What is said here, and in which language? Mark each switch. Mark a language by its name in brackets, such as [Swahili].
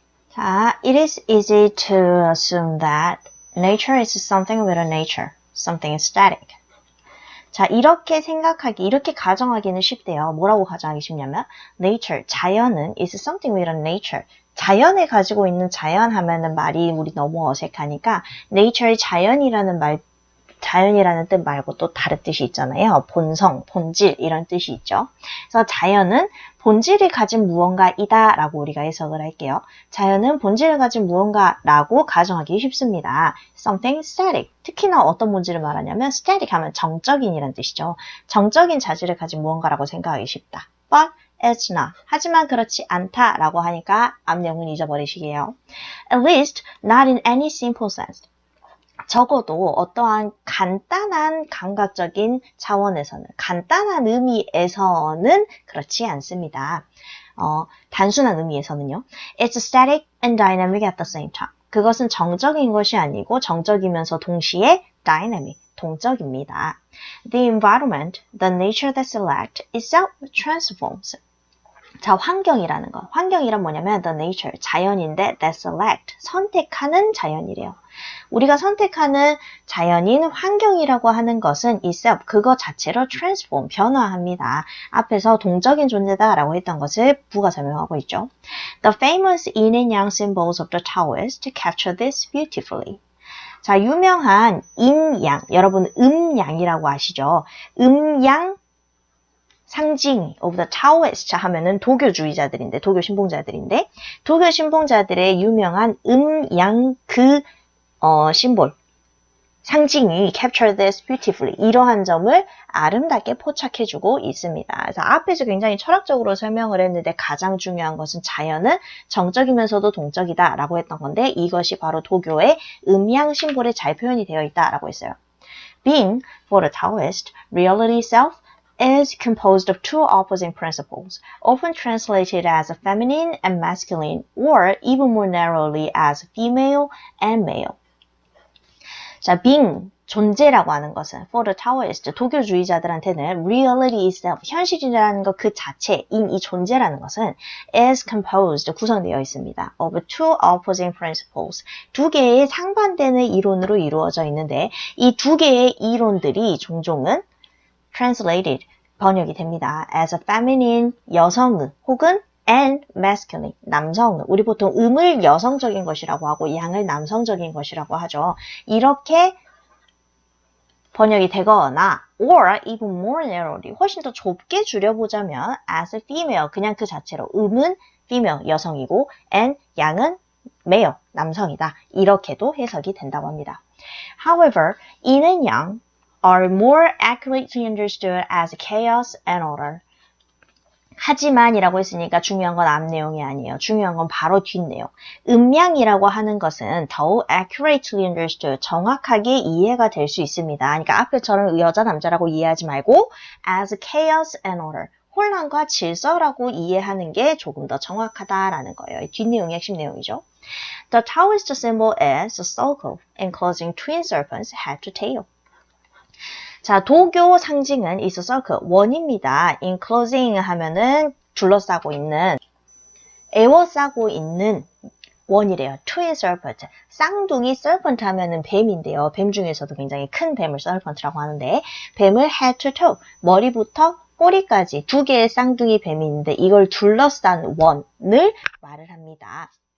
[English] 자, it is easy to assume that nature is something with a nature, something static. [Korean] 자, 이렇게 생각하기, 이렇게 가정하기는 쉽대요. [English] 뭐라고 가정하기 쉽냐면 nature, 자연은 is something with a nature. [Korean] 자연에 가지고 있는 자연 하면은 말이 우리 너무 어색하니까 nature의 자연이라는 뜻 말고 또 다른 뜻이 있잖아요. 본성, 본질 이런 뜻이 있죠. 그래서 자연은 본질을 가진 무언가이다 라고 우리가 해석을 할게요. 자연은 본질을 가진 무언가라고 가정하기 쉽습니다. [English] Something static. [Korean] 특히나 어떤 본질을 말하냐면 static 하면 정적인이라는 뜻이죠. 정적인 자질을 가진 무언가라고 생각하기 쉽다. [English] But it's not. [Korean] 하지만 그렇지 않다 라고 하니까 앞 내용은 잊어버리시게요. [English] At least not in any simple sense. [Korean] 적어도 어떠한 간단한 감각적인 차원에서는, 간단한 의미에서는 그렇지 않습니다. 단순한 의미에서는요. [English] It's static and dynamic at the same time. [Korean] 그것은 정적인 것이 아니고 정적이면서 동시에 dynamic, 동적입니다. [English] The environment, the nature that select, itself transforms. [Korean] 자, 환경이라는 거. 환경이란 뭐냐면 the nature, 자연인데 that select, 선택하는 자연이래요. 우리가 선택하는 자연인 환경이라고 하는 것은 itself, 그거 자체로 transform, 변화합니다. 앞에서 동적인 존재다라고 했던 것을 부가 설명하고 있죠. [English] The famous yin and yang symbols of the Taoist capture this beautifully. [Korean] 자, 유명한 인-양, 여러분 음양이라고 아시죠? 음양 상징 of the Taoist 하면은 도교주의자들인데, 도교 신봉자들인데, 도교 신봉자들의 유명한 양 심볼, 상징이 capture this beautifully. 이러한 점을 아름답게 포착해주고 있습니다. 그래서 앞에서 굉장히 철학적으로 설명을 했는데 가장 중요한 것은 자연은 정적이면서도 동적이다 라고 했던 건데 이것이 바로 도교의 음양 심볼에 잘 표현이 되어 있다라고 했어요. [English] Being, for the Taoist, reality self is composed of two opposing principles, often translated as feminine and masculine, or even more narrowly as female and male. [Korean] 자, being, 존재라고 하는 것은 for the Taoist, 도교주의자들한테는 reality itself, 현실이라는 것 그 자체인 이 존재라는 것은 is composed, 구성되어 있습니다. of two opposing principles, 두 개의 상반되는 이론으로 이루어져 있는데 이 두 개의 이론들이 종종은 translated, 번역이 됩니다. [English] as a feminine, 여성의, 혹은 and masculine, 남성의. [Korean] 우리 보통 음을 여성적인 것이라고 하고 양을 남성적인 것이라고 하죠. 이렇게 번역이 되거나 or even more narrowly, 훨씬 더 좁게 줄여보자면 as a female, 그냥 그 자체로 음은 female, 여성이고 and 양은 male, 남성이다. 이렇게도 해석이 된다고 합니다. [English] However, yin and yang are more accurately understood as chaos and order. [Korean] 하지만이라고 했으니까 중요한 건 앞 내용이 아니에요. 중요한 건 바로 뒷내용. 음양이라고 하는 것은 더욱 accurately understood, 정확하게 이해가 될 수 있습니다. 그러니까 앞에처럼 여자, 남자라고 이해하지 말고 as chaos and order, 혼란과 질서라고 이해하는 게 조금 더 정확하다라는 거예요. 뒷내용이 핵심 내용이죠. [English] The Taoist symbol is a circle enclosing twin serpents head to tail. [Korean] 자, 도교 상징은 is a circle, 원입니다. enclosing 하면은 둘러싸고 있는, 에워싸고 있는 원이래요. twin serpent, 쌍둥이 serpent 하면은 뱀인데요. 뱀 중에서도 굉장히 큰 뱀을 serpent라고 하는데 뱀을 head to toe, 머리부터 꼬리까지 두 개의 쌍둥이 뱀이 있는데 이걸 둘러싼 원을 말을 합니다.